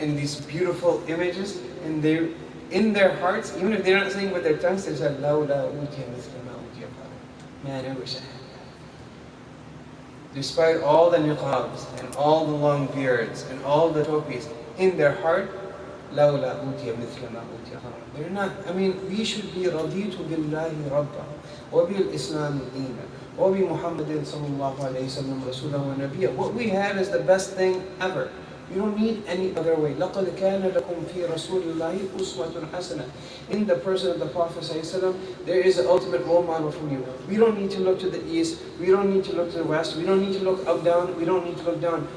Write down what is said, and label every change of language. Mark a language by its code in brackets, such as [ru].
[en] And these beautiful images, and they're in their hearts, even if they're not saying with their tongues, they say, [ar] لَوْلَا أُوتِيَ مِثْلَ مَا أُوتِيَ قَارُونَ. [en] Man, I wish I had that. Despite all the niqabs and all the long beards and all the topis, in their heart, [ar] لَوْلَا أُوتِيَ مِثْلَ مَا أُوتِيَ قَارُونَ. [en] They're not, we should be [ar] رَضِيتُ بِاللَّهِ رَبًّا وَبِالْإِسْلَامِ دِينًا وَبِمُحَمَّدٍ صَلَّى اللَّهُ عَلَيْهِ وسلم رَسُولًا وَنَبِيًّا. [en] What we have is the best thing ever. You don't need any other way. [ar] لَقَدْ كَانَ لَكُمْ فِي رَسُولِ اللَّهِ أُسْوَةٌ حَسَنَةٌ. [en] In the person of the Prophet ﷺ, there is an ultimate role model from you. We don't need to look to the east. We don't need to look to the west. We don't need to look up, down. We don't need to look down.